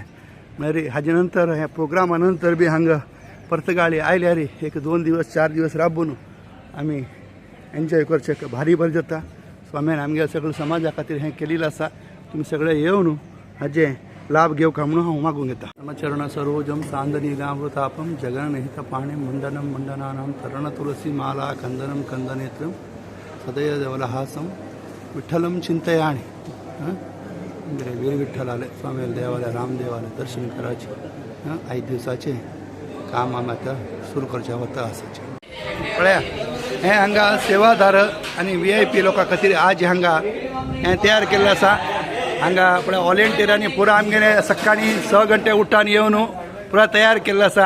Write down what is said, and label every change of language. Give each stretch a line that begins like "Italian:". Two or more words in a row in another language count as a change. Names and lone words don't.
Konkani: म्हळ्यार हाजे नंतर हे प्रोग्रामा नंतर बी हांगा पर्तगाळी आयल्यार 1-2 दिवस 4 दिवस राबून आमी एन्जॉय करचें भारी बरें जाता. स्वाम्यान आमगे सगळें समाजा खातीर हें केलेलें आसा. तुमी सगळे येवन हाजें लाभ घेवका म्हणून हांव मागूंक येता.
Sanskrit: चरण सरोजम सांदनीलामृतापम जगन्निहित पाणिं मुंडनं मुंडनानां तरण तुलसी माला कंदनं कंदनेत्रं सदैव देवलहासं विठ्ठलं चिंतयामि.
Konkani: वीर विठ्ठल आले स्वामी देवालय रामदेवालय दर्शन करायचे. 5 दिवसाचे काम आमी आतां सुरू करचे वता आसाचे. पळया हें हांगा सेवादार आनी VIP लोकां खातीर आज हांगा हें तयार केल्लें आसा. हांगा पळय वॉलंटियरांनी पुरा आमगेले सकाळी 6 घंटे उठान येवन पुरा तयार केल्लो आसा.